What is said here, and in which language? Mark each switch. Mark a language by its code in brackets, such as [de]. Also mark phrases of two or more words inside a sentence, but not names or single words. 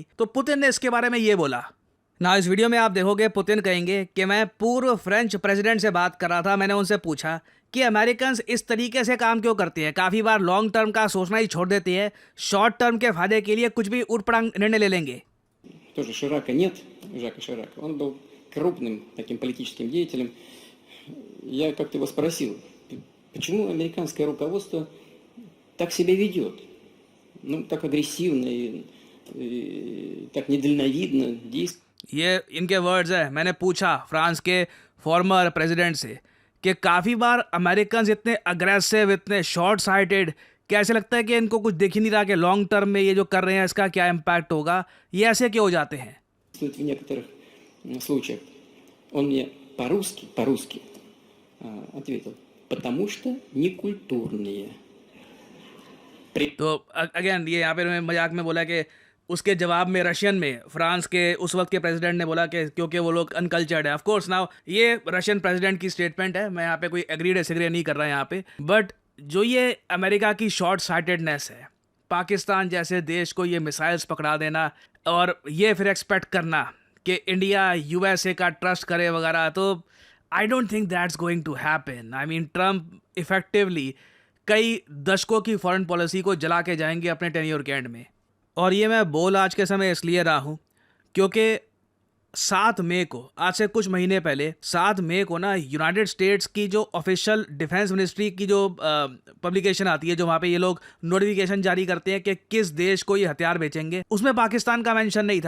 [hi] तो पुतिन ने इसके बारे में ये बोला ना। इस वीडियो में आप देखोगे पुतिन कहेंगे कि मैं पूर्व [en] French president [hi] से बात कर रहा था। मैंने उनसे पूछा कि अमेरिकन्स इस तरीके से काम क्यों करते हैं, काफ़ी बार [en] long term [hi] का सोचना ही छोड़ देते हैं, [en] short term [hi] के फायदे के लिए कुछ भी ऊट-पटांग निर्णय ले लेंगे। [ru] Тоже Ширака нет, Жака Ширака. Он был крупным таким политическим деятелем. Я как-то его спросил, почему американское руководство так себя ведет? Ну, так агрессивно и так недальновидно действует. [hi] ये इनके वर्ड्स है। मैंने पूछा फ्रांस के [en] former president [hi] से कि काफ़ी बार अमेरिकन्स इतने अग्रेसिव, इतने [en] short sighted, [hi] कैसे लगता है कि इनको कुछ दिख ही नहीं रहा कि [en] long term [hi] में ये जो कर रहे हैं इसका क्या इम्पैक्ट होगा, ये ऐसे क्यों हो जाते हैं। [ru] В некоторых случаях он мне по-русски ответил, потому что некультурные. [hi] तो अगेन ये यहाँ पे उन्होंने मजाक में बोला कि उसके जवाब में रशियन में फ्रांस के उस वक्त के प्रेसिडेंट ने बोला कि क्योंकि वो लोग अनकल्चर्ड है। [en] of course now [hi] ये [en] Russian president [hi] की स्टेटमेंट है, मैं यहाँ पे कोई [en] agree disagree [hi] नहीं कर रहा यहाँ पे। बट जो ये अमेरिका की [en] short sightedness [hi] है, पाकिस्तान जैसे देश को ये मिसाइल्स पकड़ा देना और ये फिर एक्सपेक्ट करना कि इंडिया यूएसए का ट्रस्ट करे वगैरह, तो [en] I don't think that's going to happen. I mean Trump effectively [hi] कई दशकों की [en] foreign policy [hi] को जला के जाएंगे अपने टेन्योर के एंड में। और ये मैं बोल आज के समय इसलिए रहा हूँ क्योंकि 7 मई को, आज से कुछ महीने पहले 7 मई को ना यूनाइटेड स्टेट्स की जो [en] official defense ministry [hi] की जो पब्लिकेशन आती है, जो वहाँ पे ये लोग नोटिफिकेशन जारी करते हैं कि किस देश को ये हथियार बेचेंगे, उसमें पाकिस्तान का मेंशन नहीं था।